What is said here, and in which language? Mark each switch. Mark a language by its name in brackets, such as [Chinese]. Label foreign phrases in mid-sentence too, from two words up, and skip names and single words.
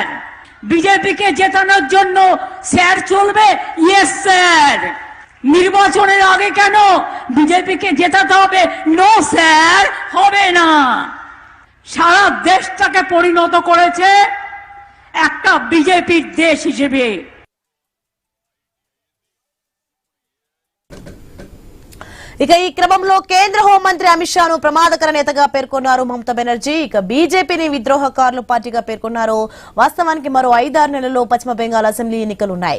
[Bangla] বিজেপিকে জেতানোর জন্য স্যার চলবে [English] yes sir. [Bangla] নির্বাচনের আগে কেন বিজেপিকে জেতাতে হবে [English] no sir, [Bangla] হবে না। সারা দেশটাকে পরিণত করেছে একটা বিজেপির দেশ হিসেবে। [Telugu] ఇక ఈ క్రమంలో కేంద్ర హోంమంత్రి అమిత్ షాను ప్రమాదకర నేతగా పేర్కొన్నారు మమతా బెనర్జీ. ఇక బీజేపీని విద్రోహకారులు పార్టీగా పేర్కొన్నారు. వాస్తవానికి మరో 5-6 నెలల్లో పశ్చిమ బెంగాల్ అసెంబ్లీ ఎన్నికలున్నాయి.